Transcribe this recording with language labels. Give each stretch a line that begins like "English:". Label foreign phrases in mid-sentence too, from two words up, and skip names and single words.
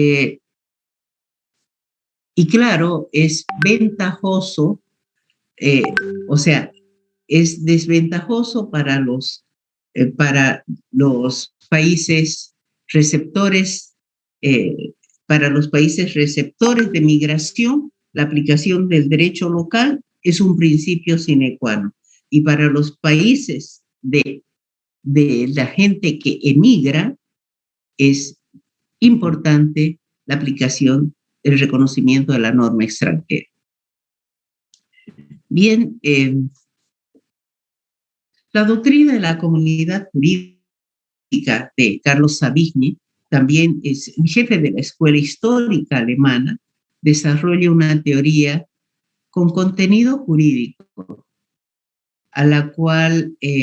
Spanish: Y claro, es ventajoso, o sea, es desventajoso para los países receptores, para los países receptores de migración, la aplicación del derecho local es un principio
Latin: sine qua non.
Spanish: Y para los países de la gente que emigra, es importante la aplicación, el reconocimiento de la norma extranjera. Bien, la doctrina de la comunidad jurídica de Carlos Savigny, también es jefe de la Escuela Histórica Alemana, desarrolla una teoría con contenido jurídico, a la cual